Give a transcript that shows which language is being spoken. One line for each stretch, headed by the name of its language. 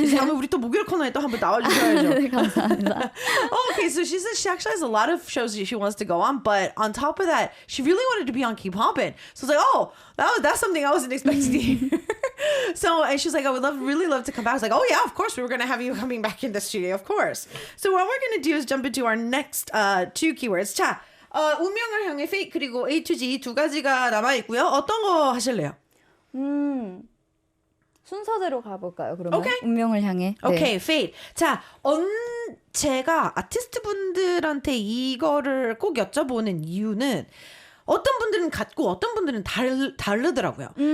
Korean: 다음에 우리 또 목요일 코너에 또 한번 나와주셔야죠. 네, 감사합니다.
English: Okay, so she says she actually has a lot of shows that she wants to go on, but on top of that, she really wanted to be on Keep Hoppin'. So I was like, that's something I wasn't expecting to hear. So, and she's like, I would really love to come back. I was like, oh yeah, of course, we were going to have you coming back in the studio, of course. So what we're going to do is jump into our next two keywords.
Korean: 자, 운명을 향해 fate 그리고 A to G 두 가지가 남아있고요. 어떤 거 하실래요? 순서대로 가볼까요, 그러면?
English: Okay.
Korean: 운명을 향해. 네.
English: Okay, fate.
Korean: 자, 제가 아티스트 분들한테 이거를 꼭 여쭤보는 이유는 어떤 분들은 같고 어떤 분들은 다르더라고요.